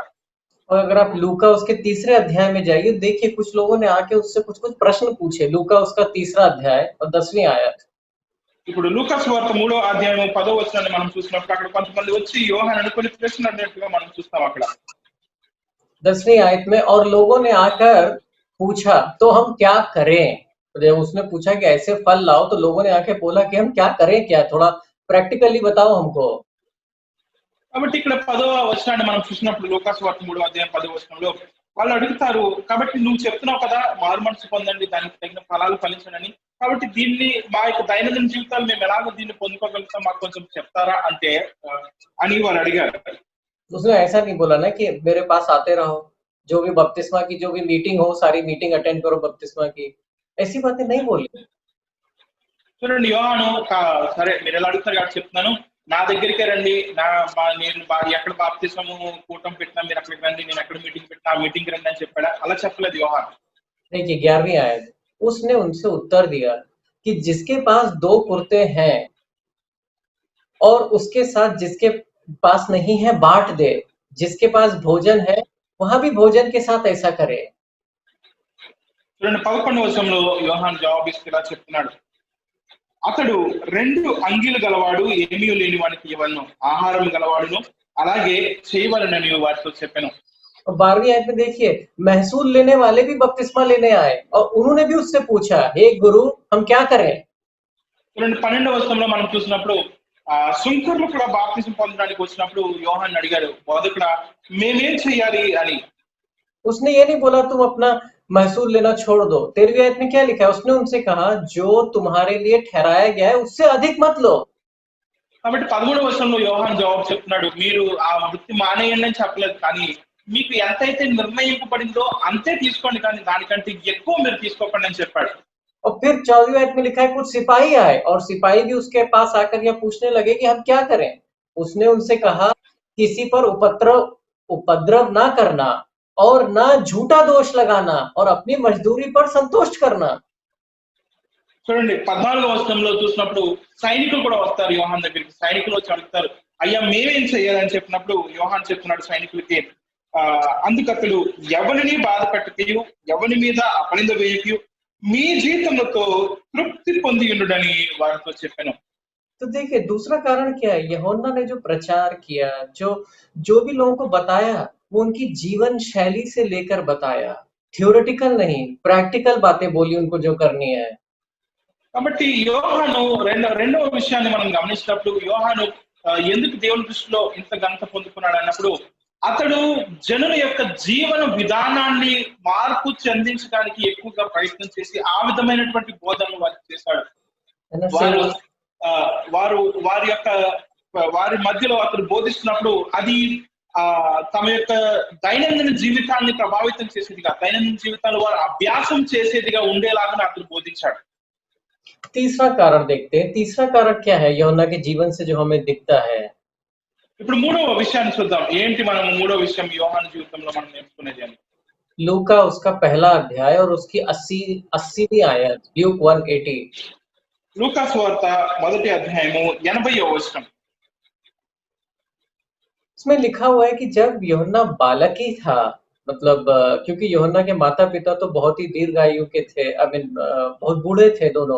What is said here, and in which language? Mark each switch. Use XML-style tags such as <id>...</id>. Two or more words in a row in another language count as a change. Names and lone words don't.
<hi>और अगर आप लूका उसके 3रे अध्याय में जाइए, देखिए कुछ लोगों ने आके उससे कुछ प्रश्न पूछे। लूका उसका 3रा अध्याय और 10वीं आयत।</hi> <te>ఇప్పుడు లూకా సువార్త 3వ అధ్యాయం 10వ వచనాన్ని మనం చూసినప్పుడు అక్కడ కొంతమంది వచ్చి యోహానుని కొన్ని ప్రశ్నలు అడిగినట్టుగా మనం చూస్తాం అక్కడ.</te> <hi>10वीं आयत में, और लोगों ने आकर पूछा तो हम क्या करें? जब उसने पूछा कि ऐसे फल लाओ, तो लोगों ने आके बोला कि हम क्या करें, क्या थोड़ा प्रैक्टिकली बताओ हमको।</hi> <te>కాబట్టి ఇక్కడ 10వ వచనాన్ని మనం చూసినప్పుడు లూకా సువార్త 3వ అధ్యాయం 10వ వచనంలో వాళ్ళు అడుగుతారు, కాబట్టి నువ్వు చెప్తున్నావు కదా మారు మనసు పొందండి, దానికి తగిన ఫలాలు ఫలించండి, కాబట్టి దీన్ని మా యొక్క దైనందిన జీవితాలు మేము ఎలాగో దీన్ని పొందుకోగలుగుతాం, మాకు కొంచెం చెప్తారా అంటే అని వాళ్ళు అడిగారు.</te> <hi>उसने ऐसा नहीं बोला ना कि मेरे पास आते रहो, जो भी बपतिस्मा की जो भी मीटिंग हो सारी</hi> <en>meeting attend</en> <hi>करो बपतिस्मा की, ऐसी बातें नहीं बोली।</hi> <te>చూడండి, యోహాను సరే మీరు ఎలా అడుగుతారు కాబట్టి చెప్తున్నాను, నా దగ్గరికే రండి, నేను ఎక్కడ బాప్తిస్మము కూటం పెట్టినా మీరు అక్కడికి రండి, నేను ఎక్కడ మీటింగ్ పెట్టినా ఆ మీటింగ్ రండి అని చెప్పాడా? అలా చెప్పలేదు యోహాను.</te> <hi>देखिए 11वीं आयत, उसने उनसे उत्तर दिया कि जिसके पास 2 कुर्ते हैं और उसके साथ जिसके पास नहीं है बांट दे, जिसके पास भोजन है वहां भी भोजन के साथ ऐसा करे।</hi> <te>చూడండి 11వ వచనంలో యోహాను జవాబు ఇస్తూ ఇలా చెప్తున్నాడు, అతడు 2 అంగీలు గలవాడు, ఏమీ లేని వానికి ఇవ్వను, ఆహారం గలవాడును అలాగే చేయవలనని వారితో చెప్పాను.</te> <hi>और 12वीं आयत में देखिए, महसूल लेने वाले भी बपतिस्मा लेने आए और उन्होंने भी उससे पूछा, हे गुरु हम क्या करें?</hi> <te>చూడండి 12వ వచనంలో మనం చూసినప్పుడు సుంకర్లు కూడా బాప్తిసం పొందడానికి వచ్చినప్పుడు యోహాను అడిగారు, బోధకుడా మేమేం చేయాలి అని.</te> <hi>उसने ये नहीं बोला तुम अपना महसूल लेना छोड़ दो। 13वीं आयत में क्या लिखा है? उसने उनसे कहा, जो तुम्हारे लिए ठहराया गया है उससे अधिक मत लो।</hi> <te>కాబట్టి 13వ వచనంలో యోహాను జవాబు చెప్తున్నాడు, మీరు ఆ వృత్తి మానేయండి అని చెప్పలేదు, కానీ మీకు ఎంతైతే నిర్ణయింపబడిందో అంతే తీసుకోండి, కానీ దానికంటే ఎక్కువ మీరు తీసుకోకండి అని చెప్పాడు.</te> <hi>और फिर 14वीं आयत में लिखा है, कुछ सिपाही आए और सिपाही भी उसके पास आकर यह पूछने लगे कि हम क्या करें? उसने उनसे कहा, किसी पर उपद्रव ना करना और ना झूठा दोष लगाना और अपनी मजदूरी पर संतुष्ट करना।</hi> <te>చూడండి 14వ వచనంలో చూసినప్పుడు సైనికులు కూడా వస్తారు యోహాన్ దగ్గరికి. సైనికులు వచ్చి అడుగుతారు, అయ్యా మేమేం చేయాలని చెప్పినప్పుడు యోహాన్ చెప్తున్నాడు సైనికులకి, అందుకు అతడు ఎవరిని బాధ పెట్టకయు ఎవరి మీద అపనింద వేయకయు మీ జీతముతో తృప్తి పొంది ఉండుడని వారితో చెప్పాను.</te> <hi>तो देखिए दूसरा कारण क्या है? यूहन्ना ने जो प्रचार किया, जो जो भी लोगों को बताया, वो उनकी जीवन शैली से लेकर बताया। थ्योरेटिकल नहीं, प्रैक्टिकल बातें बोली उनको जो करनी है।</hi> <te>కాబట్టి యోహాను రెండవ విషయాన్ని మనం గమనించినప్పుడు యోహాను ఎందుకు దేవుని దృష్టిలో ఇంత ఘనత పొందుకున్నాడు అన్నప్పుడు, అతడు జనుల యొక్క జీవన విధానాన్ని మార్పు చెందించడానికి ఎక్కువగా ప్రయత్నం చేసి ఆ విధమైనటువంటి బోధనలు వారికి చేశాడు.</te> <hi>है ना?</hi> <te>వారు</te> <hi>सेवा</hi> <te>ఆ, వారు వారి యొక్క వారి మధ్యలో అతడు బోధిస్తున్నప్పుడు అది తమ యొక్క దైనందిన జీవితాన్ని ప్రభావితం చేసేదిగా, దైనందిన జీవితాలు వారు అభ్యాసం చేసేదిగా ఉండేలాగా అతడు బోధించాడు.</te> <hi>तीसरा कारण देखते हैं। तीसरा कारण क्या है यूहन्ना के जीवन से जो हमें दिखता है?</hi> <te>ఇప్పుడు మూడవ విషయాన్ని చూద్దాం. ఏంటి మనం మూడవ విషయం యోహాను జీవితంలో మనం నేర్చుకునేది అని?</te> <hi>लूका उसका पहला अध्याय और उसकी 80वीं आयत, ल्यूक 1:80।</hi> <te>లూకా సువార్త మొదటి అధ్యాయము 80వ వచనం.</te> <hi>इसमें लिखा हुआ है कि जब यूहन्ना बालक ही था, मतलब क्योंकि यूहन्ना के माता-पिता तो बहुत ही दीर्घायु के थे,</hi> <en>I mean</en> <hi>बहुत बूढ़े थे दोनों।</hi>